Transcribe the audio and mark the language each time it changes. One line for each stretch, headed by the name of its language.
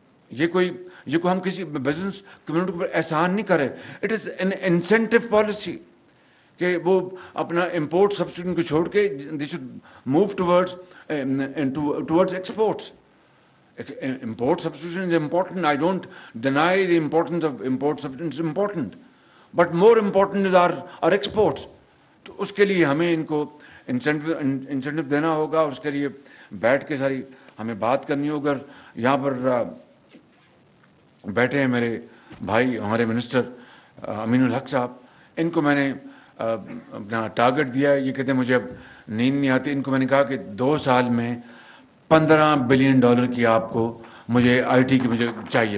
Urdu: یہ کوئی ہم کسی بزنس کمیونٹی کو احسان نہیں کرے.
English: it is an incentive policy
Urdu: کہ وہ اپنا
English: import substitution
Urdu: کو چھوڑ کے
English: They should move towards exports. Import substitution is important. I don't deny the importance of import substitution. It's important. But more important is our exports.
Urdu: تو اس کے لیے ہمیں ان کو انسینٹو دینا ہوگا، اور اس کے لیے بیٹھ کے ساری ہمیں بات کرنی ہوگا. یہاں پر بیٹھے ہیں میرے بھائی ہمارے منسٹر امین الحق صاحب. ان کو میں نے اپنا ٹارگٹ دیا ہے. یہ کہتے ہیں مجھے اب نیند نہیں آتی. ان کو میں نے کہا کہ 2 سال میں $15 بلین کی آپ کو مجھے آئی ٹی کی مجھے چاہیے.